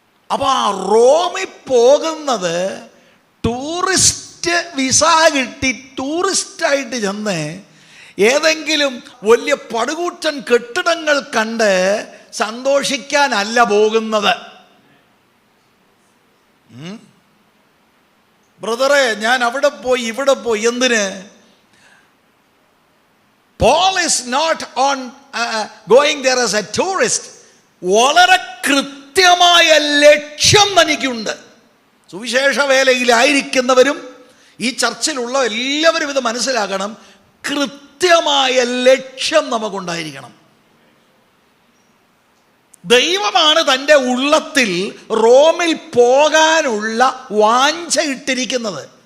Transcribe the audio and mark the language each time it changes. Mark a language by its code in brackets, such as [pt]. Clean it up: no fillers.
[ml] അപ്പോൾ ആ റോമിൽ പോകുന്നത് ടൂറിസ്റ്റ് വിസ കിട്ടി ടൂറിസ്റ്റായിട്ട് ചെന്ന് ഏതെങ്കിലും വലിയ പടുകൂറ്റൻ കെട്ടിടങ്ങൾ കണ്ട് സന്തോഷിക്കാനല്ല പോകുന്നത്. ബ്രദറെ, ഞാൻ അവിടെ പോയി ഇവിടെ പോയി, എന്തിന്? [en] Paul is not on going there as a tourist. [ml] വളരെ കൃത്യമായ ലക്ഷ്യം തനിക്കുണ്ട്. സുവിശേഷ വേലയിലായിരിക്കുന്നവരും ഈ ചർച്ചിലുള്ള എല്ലാവരും ഇത് മനസ്സിലാക്കണം. കൃത്യമായ ലക്ഷ്യം നമുക്കുണ്ടായിരിക്കണം. ദൈവമാണ് തൻ്റെ ഉള്ളത്തിൽ റോമിൽ പോകാനുള്ള വാഞ്ച ഇട്ടിരിക്കുന്നത്.